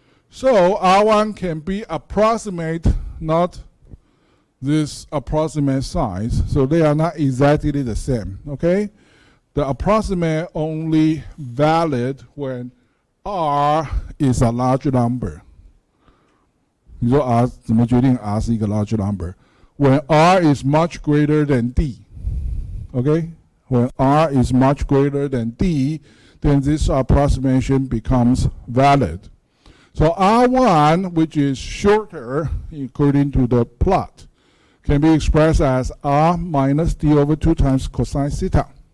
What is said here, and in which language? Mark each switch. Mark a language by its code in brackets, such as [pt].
[en] So R1 can be approximate, not this approximate size. So they are not exactly the same, okay? The approximate only valid when R is a large number. [zh] 你说 R 怎么决定 R 是一个 large number? [en] When R is much greater than D, okay? When R is much greater than D, then this approximation becomes valid. So R1, which is shorter according to the plot, can be expressed as R minus D over 2 times cosine theta.